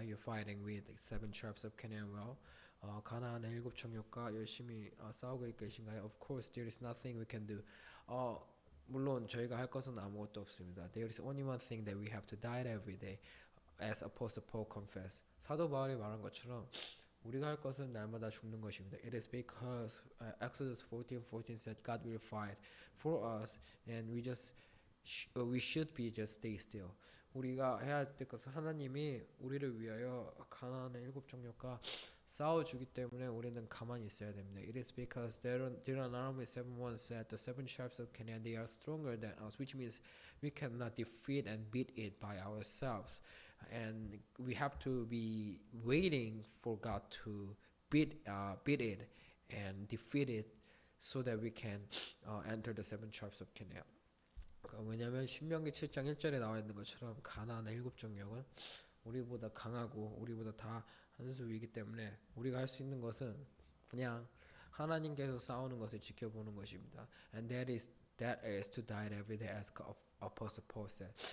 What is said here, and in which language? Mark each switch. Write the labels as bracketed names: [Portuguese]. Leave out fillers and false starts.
[English] Are you fighting with 7 tribes of Canaan well? [Korean] 가나안의 7 정욕과 열심히 싸우고 계신가요? [English] Of course, there is nothing we can do. [Korean] 물론 저희가 할 것은 아무것도 없습니다. [English] There is only one thing that we have to die every day, as Apostle Paul confessed. [Korean] 사도 바울이 말한 것처럼 우리가 할 것은 날마다 죽는 것입니다. [English] It is because Exodus 14:14 said God will fight for us, and we should be just stay still. [Korean] 우리가 해야 할 것은 하나님이 우리를 위하여 가나안의 7 정욕과 싸워주기 때문에 우리는 가만히 있어야 됩니다. [English] It is because Deuteronomy 7:1 said the 7 tribes of Canaan they are stronger than us, which means we cannot defeat and beat it by ourselves, and we have to be waiting for God to beat it and defeat it, so that we can enter the 7 tribes of Canaan. [Korean] 왜냐하면 신명기 7장 1절에 나와 있는 것처럼 가나안의 7 정욕은 우리보다 강하고 우리보다 다 한 수이기 때문에 우리가 할 수 있는 것은 그냥 하나님께서 싸우는 것을 지켜보는 것입니다. [English] And that is to die every day, as Apostle Paul said.